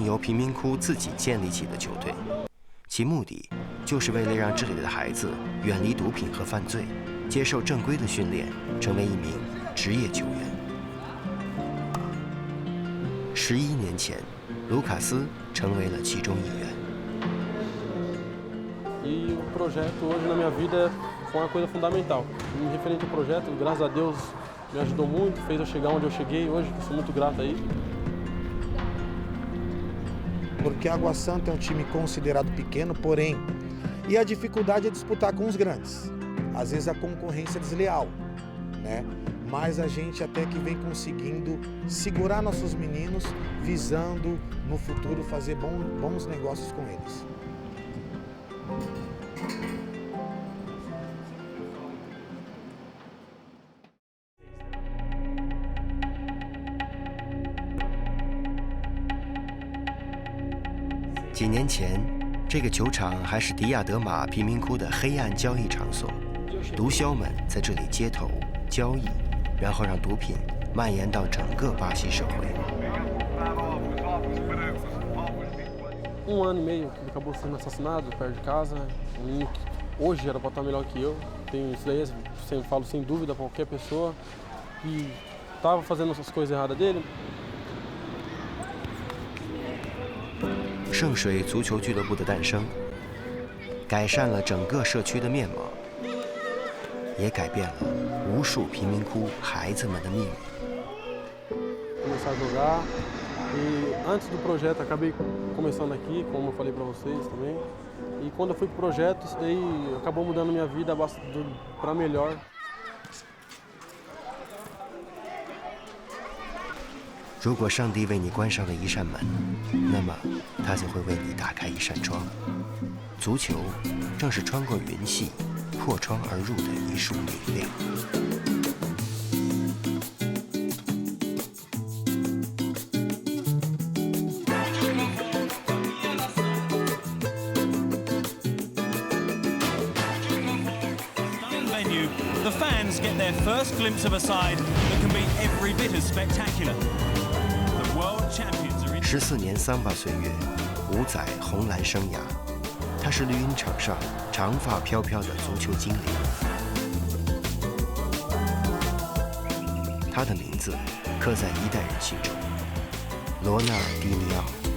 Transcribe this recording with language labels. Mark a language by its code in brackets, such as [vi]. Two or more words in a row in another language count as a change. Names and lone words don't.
[zh] 由贫民窟自己建立起的球队，其目的就是为了让这里的孩子远离毒品和犯罪，接受正规的训练，成为一名职业球员。11年前，卢卡斯成为了其中一员。 [pt] E o projeto hoje na minha vida foi uma coisa fundamental. E referente ao projeto, graças a Deus, me ajudou muito, fez eu chegar onde eu cheguei hoje, sou muito grato a ele. Porque a Água Santa é um time considerado pequeno, porém, e a dificuldade é disputar com os grandes. às vezes a concorrência é desleal, né? Mas a gente até que vem conseguindo segurar nossos meninos, visando no futuro fazer bons negócios com eles. [zh] 几年前，这个球场还是迪亚德马贫民窟的黑暗交易场所，毒枭们在这里接头交易，然后让毒品蔓延到整个巴西社会。 [pt] ano e meio que ele acabou sendo assassinado perto de casa. Um menino que hoje era para estar melhor que eu. Isso daí eu falo sem dúvida para qualquer pessoa que estava fazendo essas coisas erradas dele. [zh] 圣水足球俱乐部的诞生，改善了整个社区的面貌，也改变了无数贫民窟孩子们的命运。 [pt] Começar a jogar e antes do projeto acabei começando aqui, como eu falei para vocês também. E quando eu fui pro projeto, isso daí acabou mudando minha vida para melhor. [zh] 如果上帝为你关上了一扇门，那么他就会为你打开一扇窗。足球正是穿过云隙、破窗而入的一束明亮。 [en] The fans get their first glimpse of a side that can be every bit as spectacular. The world champions are in. [zh] 14 年桑巴岁月，5载红蓝生涯，他是绿茵场上长发飘飘的足球精灵。他的名字刻在一代人心中，罗纳尔迪尼奥。